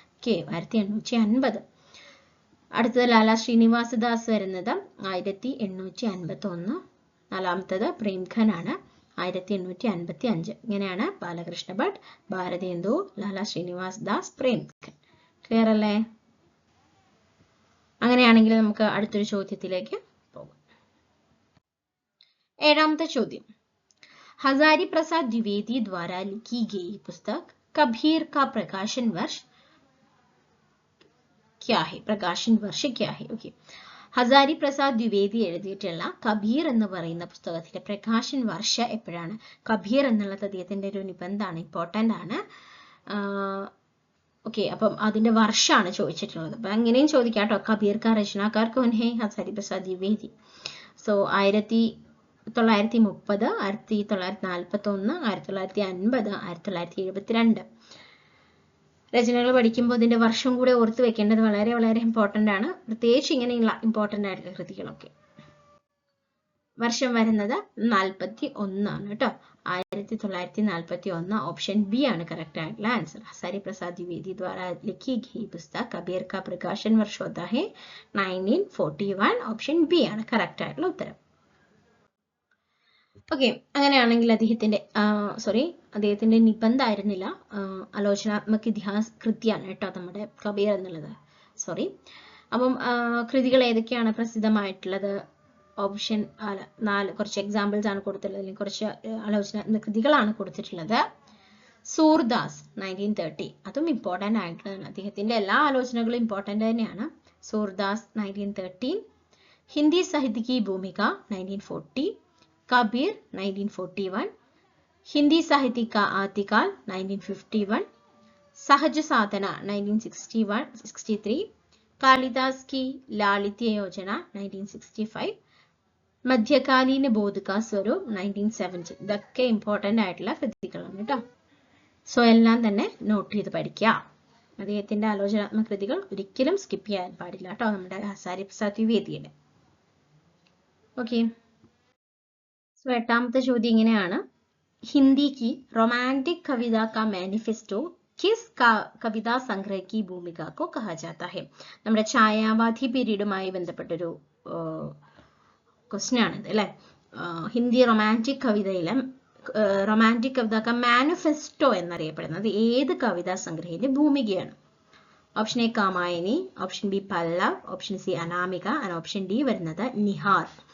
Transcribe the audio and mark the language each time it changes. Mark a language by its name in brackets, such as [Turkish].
[Malayalam] 1850. അടുത്തത് ലാല ശ്രീനിവാസദാസ് വരുന്നത് 1851. 4ാമത്തത് പ്രേംഘൻ ആണ് 1855. ഇങ്ങനെയാണ് ബാലകൃഷ്ണ ഭട്ട്, ഭാരതേന്ദു, ലാല ശ്രീനിവാസദാസ്, പ്രേംഘൻ. ക്ലിയർ അല്ലേ? അങ്ങനെയാണെങ്കിൽ നമുക്ക് അടുത്തൊരു ചോദ്യത്തിലേക്ക് പോകാം. 7ാമത്തെ ചോദ്യം, [Hindi] हजारी प्रसाद द्विवेदी द्वारा लिखी गई पुस्तक कबीर का प्रकाशन वर्ष क्या है? प्रकाशन वर्ष क्या है? [Malayalam] ओके, ഹസാരി പ്രസാദ് ദ്വിവേദി എഴുതിയിട്ടുള്ള കബീർ എന്ന് പറയുന്ന പുസ്തകത്തിന്റെ പ്രകാശൻ വർഷ എപ്പോഴാണ്? കബീർ എന്നുള്ളത് അദ്ദേഹത്തിന്റെ ഒരു നിബന്ധമാണ്, ഇമ്പോർട്ടൻ്റ് ആണ്. ഓക്കെ, അപ്പം അതിന്റെ വർഷമാണ് ചോദിച്ചിട്ടുള്ളത്. അപ്പൊ അങ്ങനെയും ചോദിക്കാം കേട്ടോ. [Hindi] കബീർ കാ രചനാകാർ കോൻ ഹേ? [Malayalam] ഹസാരി പ്രസാദ് ദ്വിവേദി. സോ 1930, 1941, 1950, 1972 രചനകൾ പഠിക്കുമ്പോൾ ഇതിന്റെ വർഷം കൂടെ ഓർത്ത് വെക്കേണ്ടത് വളരെ വളരെ ഇമ്പോർട്ടന്റ് ആണ്, പ്രത്യേകിച്ച് ഇങ്ങനെയുള്ള ഇമ്പോർട്ടന്റ് ആയിട്ടുള്ള കൃതികളൊക്കെ. വർഷം വരുന്നത് 41 ആണ് കേട്ടോ. 1941 ഓപ്ഷൻ ബി ആണ് കറക്റ്റ് ആയിട്ടുള്ള ആൻസർ. [Hindi] ഹസാരി പ്രസാദ് ദ്വിവേദി द्वारा लिखी गई पुस्तक कबीर का प्रकाशन वर्ष होता है 1941. [Malayalam] ഓപ്ഷൻ ബി ആണ് കറക്റ്റ് ആയിട്ടുള്ള ഉത്തരം. ഓക്കെ, അങ്ങനെയാണെങ്കിൽ അദ്ദേഹത്തിന്റെ നിബന്ധമായിരുന്നില്ല, ആലോചനാത്മക ഇതിഹാസ കൃതിയാണ് കേട്ടോ നമ്മുടെ കബീർ എന്നുള്ളത്. അപ്പം കൃതികൾ ഏതൊക്കെയാണ് പ്രസിദ്ധമായിട്ടുള്ളത്? ഓപ്ഷൻ 4 കുറച്ച് എക്സാമ്പിൾസ് ആണ് കൊടുത്തിട്ടുള്ളത്, അല്ലെങ്കിൽ കുറച്ച് ആലോചനാത്മക കൃതികളാണ് കൊടുത്തിട്ടുള്ളത്. സൂർദാസ് 1930, അതും ഇമ്പോർട്ടന്റ് ആയിട്ടുള്ളതാണ്. അദ്ദേഹത്തിന്റെ എല്ലാ ആലോചനകളും ഇമ്പോർട്ടന്റ് തന്നെയാണ്. സൂർദാസ് 1913. [Hindi] ഹിന്ദി സാഹിത്യ की भूमिका 1940. कबीर 1941. हिंदी साहित्य का आदिकाल 1951. सहज साधना 1963. कालिदास की लालित्य योजना 1965. മധ്യകാലീന ബോധക സ്വരൂപ് 1970. [Malayalam] ഇതൊക്കെ ഇമ്പോർട്ടന്റ് ആയിട്ടുള്ള കൃതികളാണ് കേട്ടോ. സോ എല്ലാം തന്നെ നോട്ട് ചെയ്ത് പഠിക്കുക. അദ്ദേഹത്തിന്റെ ആലോചനാത്മക കൃതികൾ ഒരിക്കലും സ്കിപ്പ് ചെയ്യാൻ പാടില്ല കേട്ടോ, നമ്മുടെ ഹസാരി പ്രസാദ് ദ്വിവേദിയുടെ. ഓക്കെ, സോ 8ാമത്തെ ചോദ്യം ഇങ്ങനെയാണ്. [Hindi] ഹിന്ദി की रोमांटिक कविता का मैनिफेस्टो किस कविता संग्रह की भूमिका को कहा जाता है? [Malayalam] നമ്മുടെ ഛായാവാദി പീരീഡുമായി ബന്ധപ്പെട്ടൊരു ക്വസ്റ്റ്യൻ ആണിത് അല്ലെ. ഹിന്ദി റൊമാൻറ്റിക് കവിതയിലെ റൊമാൻറ്റിക് കവിത മാനിഫെസ്റ്റോ എന്നറിയപ്പെടുന്നത് ഏത് കവിതാ സംഗ്രഹത്തിന്റെ ഭൂമികയാണ്? Option A കാമായനി, option B Pallav, option C Anamika, option D വരുന്നത് നിഹാർ.